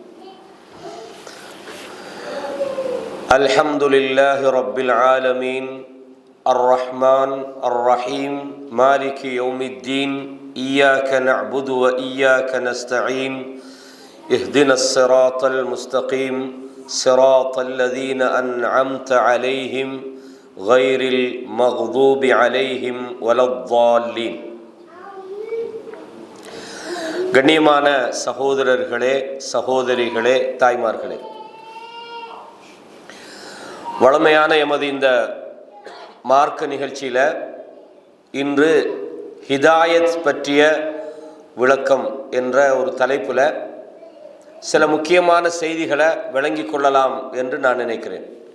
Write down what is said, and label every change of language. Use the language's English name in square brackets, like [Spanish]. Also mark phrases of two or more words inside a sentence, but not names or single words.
[Arabic] الحمد لله رب العالمين الرحمن الرحيم مالك يوم الدين إياك نعبد وإياك نستعين اهدنا الصراط المستقيم صراط الذين أنعمت عليهم غير المغضوب عليهم ولا الضالين. [Tamil] கண்ணியமான சகோதரர்களே, சகோதரிகளே, தாய்மார்களே, வளமையான எமது இந்த மார்க்க நிகழ்ச்சியில் இன்று ஹிதாயத் பற்றிய விளக்கம் என்ற ஒரு தலைப்பில் சில முக்கியமான செய்திகளை விளங்கி கொள்ளலாம் என்று நான் நினைக்கிறேன்.